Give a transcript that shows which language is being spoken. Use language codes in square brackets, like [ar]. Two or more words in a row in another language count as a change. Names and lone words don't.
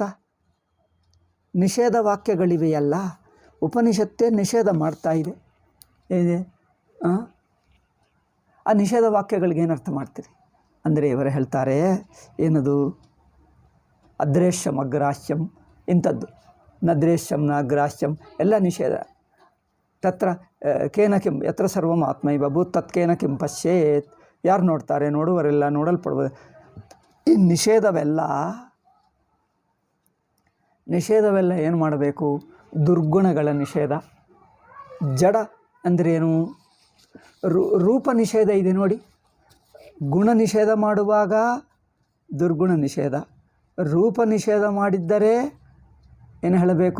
[kn] ನಿಷೇಧ ವಾಕ್ಯಗಳಿವೆಯಲ್ಲ, ಉಪನಿಷತ್ತೇ ನಿಷೇಧ ಮಾಡ್ತಾ ಇದೆ. ಆ ನಿಷೇಧ ವಾಕ್ಯಗಳಿಗೆ ಏನರ್ಥ ಮಾಡ್ತೀರಿ ಅಂದರೆ, ಇವರು ಹೇಳ್ತಾರೆ ಏನದು? [sa] ಅದ್ರೇಶ್ಯಮಗ್ರಾಹ್ಯಂ ಇಂಥದ್ದು ನ ದ್ರೇಶ್ಯಂ ನ ಗ್ರಾಹ್ಯಂ [kn] ಎಲ್ಲ ನಿಷೇಧ. [sa] ತತ್ರ ಕೇನ ಕಿಂ ಯತ್ರ ಸರ್ವಂ ಆತ್ಮೈವ ಭೂತ್ ತತ್ ಕೇನ ಕಿಂ ಪಶ್ಯೇತ್, [kn] ಯಾರು ನೋಡ್ತಾರೆ, ನೋಡುವರೆಲ್ಲ ನೋಡಲ್ಪಡ್ಬೋದು. ಈ ನಿಷೇಧವೆಲ್ಲ ಏನು ಮಾಡಬೇಕು? ದುರ್ಗುಣಗಳ ನಿಷೇಧ. ಜಡ ಅಂದ್ರೇನು? ರೂಪ ನಿಷೇಧ ಇದೆ ನೋಡಿ. ಗುಣ ನಿಷೇಧ ಮಾಡುವಾಗ ದುರ್ಗುಣ ನಿಷೇಧ, ರೂಪ ನಿಷೇಧ ಮಾಡಿದ್ದರೆ ಏನು ಹೇಳಬೇಕು?